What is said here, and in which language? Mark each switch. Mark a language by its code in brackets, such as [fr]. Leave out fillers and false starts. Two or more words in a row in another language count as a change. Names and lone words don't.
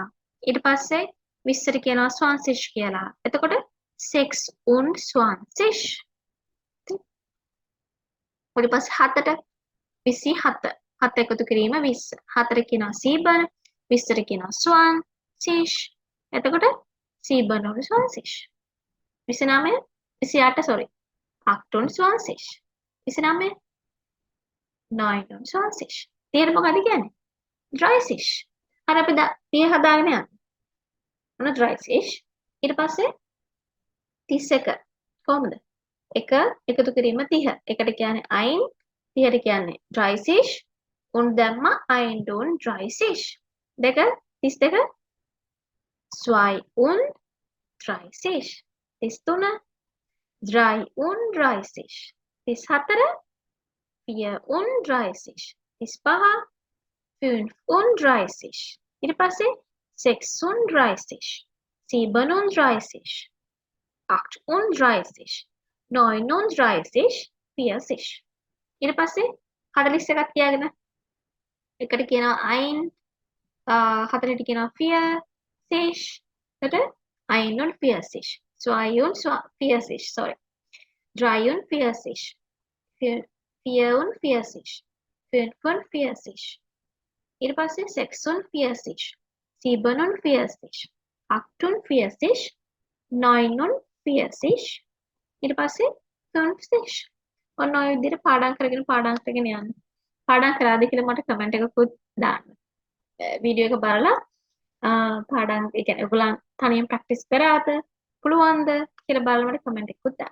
[si] ඊට පස්සේ 20ට කියනවා 20 කියලා. එතකොට [de] 6 und 20. [si] ඊට පස්සේ 7ට 27. 7 එකතු කිරීම 20. 4 කියනවා 7. 20ට කියනවා 20. එතකොට [de] 7 und 20. [si] 29 28 sorry. [de] 8 und 20. 29 9 und 20. [si] තේරෙ මොකද කියන්නේ? dreißig. හරි අපි 30 හදාගෙන යන්න. මොන dreißig. ඊට පස්සේ 31. කොහොමද? 1 එකතු කිරීම 30. එකට කියන්නේ ein 30ට කියන්නේ dreißig. und දැම්මා [de] ein und 30. [si] 2 32 [de] 2 und 30. 33 3 und 30. 34 4 und 30. 35 5 und 30. [si] ඊට පස්සේ [de] 6 und 30. 7 und 30. 8 und 30. 9 und 30. 40. [si] ඊට පස්සේ 41ක් තියාගෙන එකට කියනවා ein 4ට කියනවා 40. එතකොට [de] ein und 40. 2 und 40 [si] sorry. [de] 3 und 40. 4 und 40. 5 und 40. [si] ඊට පස්සේ [de] 6 und 40. 7 und 40. 8 und 40. 9 und 40. [si] ඊට පස්සේ 50. ඔන්න ඔය විදිහට පාඩම් කරගෙන යන්න. පාඩම් කරාද කියලා මට කමෙන්ට් එකකුත් දාන්න. වීඩියෝ එක බලලා පාඩම් ඒ කියන්නේ ඔයගොල්ලන් තනියෙන් ප්‍රැක්ටිස් කරාද පුළුවන්ද කියලා බලලා මට කමෙන්ට් එකකුත් දාන්න.